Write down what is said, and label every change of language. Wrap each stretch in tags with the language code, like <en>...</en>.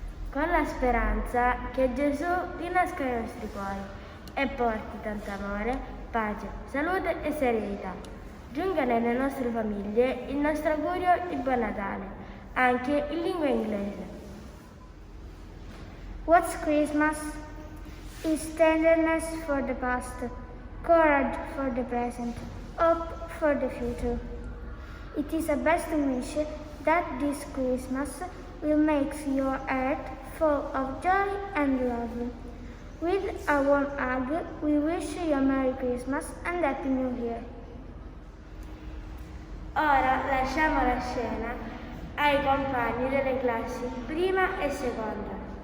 <it>Con la speranza che Gesù rinasca ai nostri cuori e porti tanto amore, pace, salute e serenità. Giunga nelle nostre famiglie il nostro augurio di Buon Natale, anche in lingua inglese.</it> <en>What's Christmas? Is tenderness for the past, courage for the present, hope for the future. It is a best wish that this Christmas will make your heart full of joy and love. With a warm hug, we wish you a Merry Christmas and Happy New Year.</en> <it>Ora lasciamo la scena ai compagni delle classi prima e seconda.</it>